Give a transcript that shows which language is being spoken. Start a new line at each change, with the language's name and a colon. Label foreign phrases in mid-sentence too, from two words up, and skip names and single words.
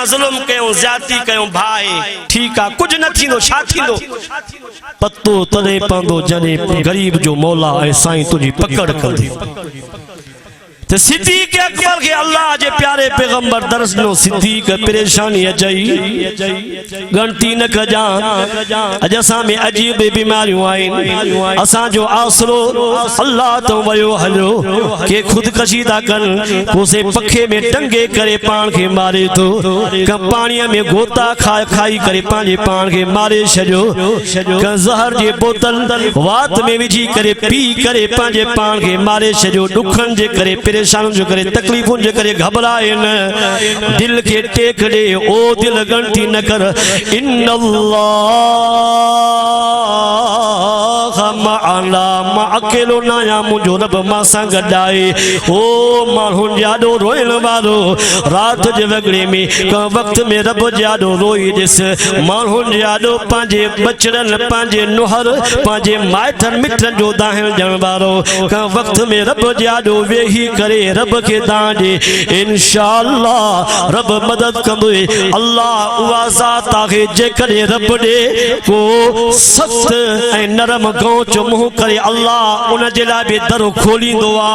Sindhi: ज़ुल्म कयूं ज़्यादती कयूं भाई ठीकु आहे कुझु न थींदो छा थींदो पतो तॾहिं पवंदो जॾहिं गरीब जो मौला ऐं साईं तुंहिंजी पकड़ कंदी तो सिद्दीक़ अकबर के अल्लाह जे प्यारे पैगंबर दरस नो सिद्दीक़ परेशानी अचई गणती न कजा अज असां में अजीब बीमारियों आहिनि असां जो आसरो अल्लाह तो वयो हलो के खुदकशी था कनि कोसे पखे में टंगे करे पान के मारे तो क पाणीअ में गोता खाई करे पंहिंजे पान के मारे छॾियो क ज़हर जे बोतल वात में विझी करे पी करे पंहिंजे पान के मारे छॾियो ॾुखनि जे करे परेशान जो करे तकलीफों जो करे घबराए न दिल के टेक दे ओ दिल गणती न कर इन्नल्लाह मां अकेलो न आहियां मुंहिंजो रब मां सां गॾाए ओ माण्हुनि जाॾो रोइण वारो राति जे वॻड़े में कंहिं वक़्त में रब जाॾो रोई ॾिस माण्हुनि जाॾो पंहिंजे बचड़नि पंहिंजे नुहर पंहिंजे माइटनि मिटनि जो दाहिण ॾियण वारो कंहिं वक़्त में रब जाॾो वेही करे रब के दांडे इंशाअल्लाह रब मदद कंदो अल्लाह उहा ज़ात आहे जेकॾहिं रब ॾे को सख़्त ऐं नरम गौच मुंहुं करे अल्लाह उन जे लाइ बि दर खोलींदो